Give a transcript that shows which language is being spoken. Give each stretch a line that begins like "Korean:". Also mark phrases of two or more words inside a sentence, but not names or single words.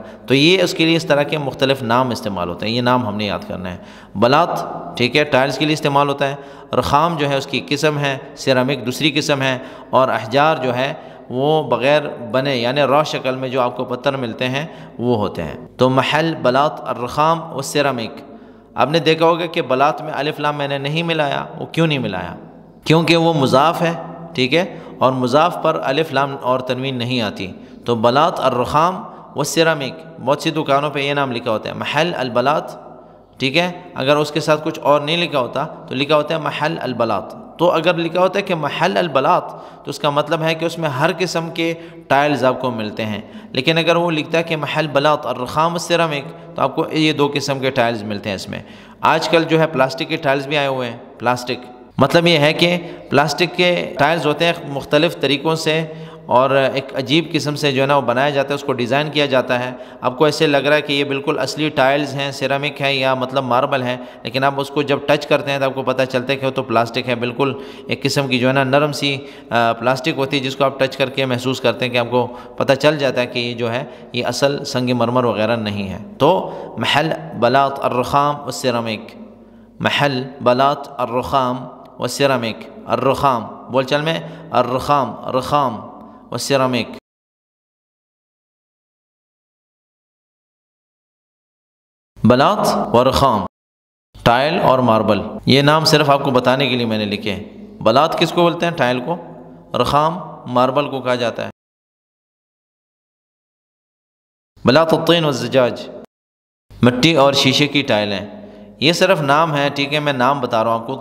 Urdu: تو یہ اس کے لیے اس طرح کے مختلف نام استعمال ہوتے ہیں، یہ نام ہم نے یاد کرنا ہے۔ بلاط، ٹھیک ہے، ٹائلز کے لیے استعمال ہوتا ہے۔ رخام جو ہے اس کی قسم ہے، سیرامک دوسری قسم ہے، اور احجار جو ہے وہ بغیر بنے یعنی را شکل میں جو آپ کو پتھر ملتے ہیں وہ ہوتے ہیں۔ تو محل،
Arabic: بلاط، الرخام و سیرامک۔
Urdu: آپ نے دیکھا ہوگا کہ بلاط میں الف لام میں نے نہیں ملایا، وہ کیوں نہیں ملایا؟ کیونکہ وہ مضاف ہے، ٹھیک ہے، اور مضاف پر الف لام اور تنوین نہیں آتی۔
Arabic: تو بلاط، الرخام و سیرامک،
Urdu: بہت سی دکانوں پہ یہ نام لکھا ہوتا ہے،
Arabic: محل البلاط،
Urdu: ٹھیک ہے۔ اگر اس کے ساتھ کچھ اور نہیں لکھا ہوتا تو لکھا ہوتا ہے
Arabic: محل البلاط،
Urdu: تو اگر لکھا ہوتا ہے کہ
Arabic: محل البلاط
Urdu: تو اس کا مطلب ہے کہ اس میں ہر قسم کے ٹائلز آپ کو ملتے ہیں، لیکن اگر وہ لکھتا ہے کہ
Arabic: محل بلاط الرخام والسیرامک
Urdu: تو آپ کو یہ 2 قسم کے ٹائلز ملتے ہیں اس میں۔ آج کل جو ہے پلاسٹک کے ٹائلز بھی آئے ہوئے ہیں، پلاسٹک مطلب یہ ہے کہ پلاسٹک کے ٹائلز ہوتے ہیں مختلف طریقوں سے اور ایک عجیب قسم سے جو ہے نا وہ بنایا جاتا ہے، اس کو ڈیزائن کیا جاتا ہے، آپ کو ایسے لگ رہا ہے کہ یہ بالکل اصلی ٹائلز ہیں، سیرامک ہے یا مطلب ماربل ہے، لیکن آپ اس کو جب ٹچ کرتے ہیں تو آپ کو پتہ چلتا ہے کہ وہ تو پلاسٹک ہے، بالکل ایک قسم کی جو ہے نا نرم سی پلاسٹک ہوتی ہے جس کو آپ ٹچ کر کے محسوس کرتے ہیں کہ آپ کو پتہ چل جاتا ہے کہ یہ جو ہے یہ اصل سنگ مرمر وغیرہ نہیں ہے۔
Arabic: تو محل بلاط الرخام والسیرامک، محل بلاط الرخام والسیرامک، الرخام
Urdu: بول چل میں
Arabic: الرخام، رخام والسیرامک۔ بلاط و رخام،
Urdu: ٹائل اور ماربل، یہ نام صرف آپ کو بتانے کے لیے میں نے لکھے ہیں۔ بلاط کس کو بولتے ہیں؟ ٹائل کو۔ رخام ماربل کو کہا جاتا ہے۔
Arabic: بلاط الطین والزجاج،
Urdu: مٹی اور شیشے کی ٹائلیں، یہ صرف نام ہے، ٹھیک ہے، میں نام بتا رہا ہوں آپ کو۔